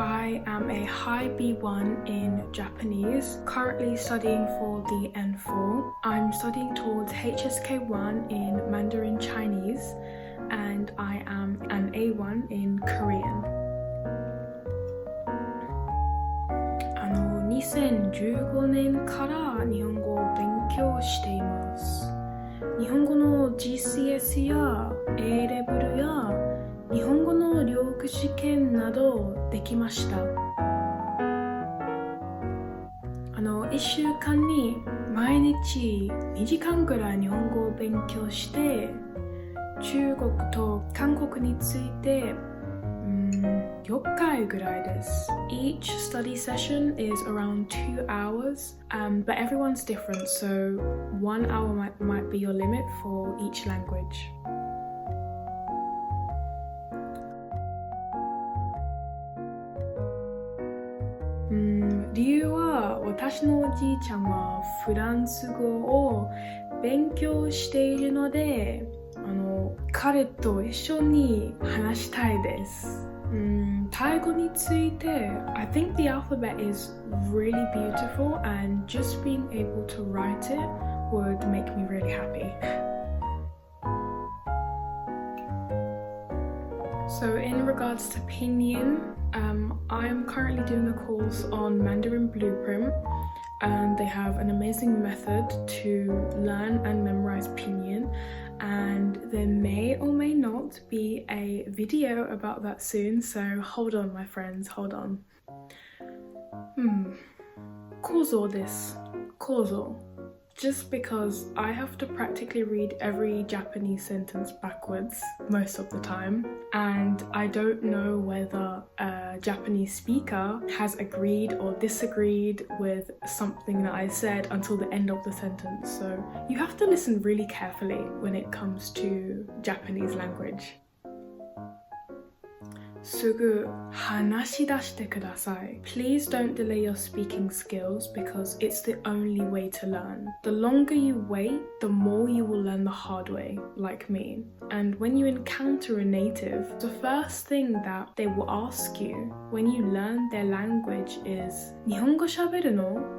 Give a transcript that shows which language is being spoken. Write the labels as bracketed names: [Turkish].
[English] I am a high B1 in Japanese, currently studying for the N4. I'm studying towards HSK1 in Mandarin Chinese, and I am an A1 in Korean. [Japanese] 2015年から日本語を勉強しています。日本語の GCS や A レベルや日本語の留学試験などできました。 1週間に毎日2時間ぐらい日本語を勉強して、中国と韓国について4回ぐらいです。 [English] Each study session is around 2 hours, but everyone's different, so 1 hour might be your limit for each language. [Japanese] 理由は私のおじいちゃんはフランス語を勉強しているので、彼と一緒に話したいです。タイ語について [English] I think the alphabet is really beautiful and just being able to write it would make me really happy. So in regards to pinyin, I'm currently doing a course on Mandarin Blueprint, and they have an amazing method to learn and memorize pinyin, and there may or may not be a video about that soon, so hold on my friends, hold on. [Japanese] 構造です。構造 [English] Just because I have to practically read every Japanese sentence backwards most of the time, and I don't know whether a Japanese speaker has agreed or disagreed with something that I said until the end of the sentence. So you have to listen really carefully when it comes to Japanese language. [Japanese] すぐ話し出してください. [English] Please don't delay your speaking skills because it's the only way to learn. The longer you wait, the more you will learn the hard way, like me. And when you encounter a native, the first thing that they will ask you when you learn their language is [Japanese] 日本語喋るの?